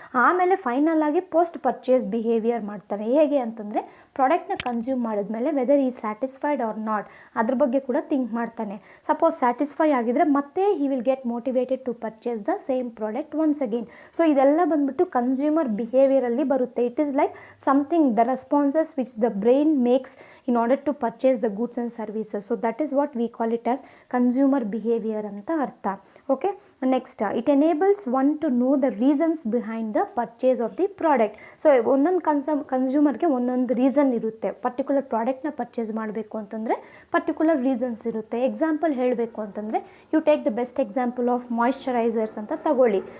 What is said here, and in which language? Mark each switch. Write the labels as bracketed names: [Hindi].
[Kannada] ಆಮೇಲೆ ಫೈನಲ್ ಆಗಿ post purchase behaviour ಮಾಡ್ತಾನೆ. ಹೇಗೆ ಅಂತಂದರೆ ಪ್ರಾಡಕ್ಟ್ನ ಕನ್ಸ್ಯೂಮ್ ಮಾಡಿದ್ಮೇಲೆ [English] whether is satisfied or not [Kannada] ಅದ್ರ ಬಗ್ಗೆ ಕೂಡ ಥಿಂಕ್ ಮಾಡ್ತಾನೆ. ಸಪೋಸ್ ಸ್ಯಾಟಿಸ್ಫೈ ಆಗಿದ್ರೆ ಮತ್ತೆ [English] He will get motivated to purchase the same product once again. [Kannada] So ಇದೆಲ್ಲ ಬಂದುಬಿಟ್ಟು ಕನ್ಸ್ಯೂಮರ್ ಬಿಹೇವಿಯರಲ್ಲಿ ಬರುತ್ತೆ. [English] It is like something, the responses which the brain makes in order to purchase the goods and services. So that is what we call it as consumer behavior [Kannada] ಅಂತ ಅರ್ಥ. [English] Okay, next, it enables one to know the reasons behind the purchase of the product. [Kannada] So ಒಂದೊಂದು ಕನ್ಸ್ಯೂಮರ್ಗೆ ಒಂದೊಂದು reason ಇರುತ್ತೆ. Particular ಪ್ರಾಡಕ್ಟ್ನ purchase ಮಾಡಬೇಕು ಅಂತಂದರೆ particular reasons ಇರುತ್ತೆ. Example ಹೇಳಬೇಕು ಅಂತಂದರೆ [English] you take the best example of moisturisers [Kannada] ಅಂತ ತಗೊಳ್ಳಿ.